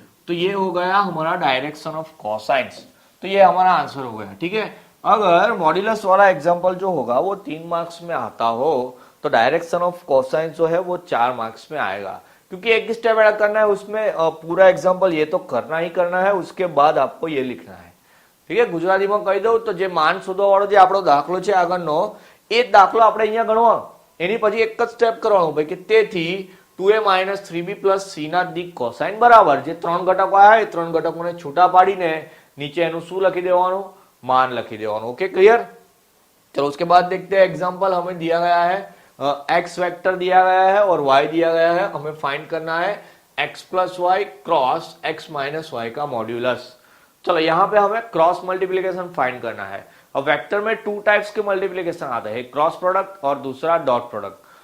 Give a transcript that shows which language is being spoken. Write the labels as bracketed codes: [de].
[hi] तो ये हो गया हमारा डायरेक्शन ऑफ कोसाइंस। तो ये हमारा आंसर हो गया, ठीक है। अगर मॉड्यूलस वाला एग्जांपल जो होगा वो 3 मार्क्स में आता हो तो डायरेक्शन ऑफ कोसाइंस जो है वो 4 मार्क्स में आएगा, क्योंकि एक स्टेप ऐड करना है उसमें, पूरा एग्जांपल ये तो करना ही करना है, उसके बाद आपको ये लिखना है, ठीक है। [gu] ગુજરાતીમાં કહી દઉં તો જે मान શોધવા વાળો જે આપણો દાખલો છે આગળનો, એ દાખલો આપણે અહીંયા ગણવાનો, એની પછી એક જ સ્ટેપ કરવાનું ભાઈ કે તેથી 2a minus 3b plus c ના દિક કોસાઇન બરાબર જે ત્રણ ઘટકો આયા એ ત્રણ ઘટકોને છૂટા પાડીને નીચે એનું શું લખી દેવાનું, मान લખી દેવાનું, ओके क्लियर। [hi] चलो उसके बाद देखते हैं एग्जांपल हमें दिया गया है, x वेक्टर दिया गया है और y दिया गया है, हमें फाइंड करना है x plus Y cross x minus Y का मॉड्यूलस। चलो यहाँ पे हमें क्रॉस मल्टीप्लीकेशन फाइंड करना है। अब वेक्टर में 2 टाइप्स के मल्टीप्लीकेशन आते हैं, क्रॉस प्रोडक्ट और दूसरा डॉट प्रोडक्ट।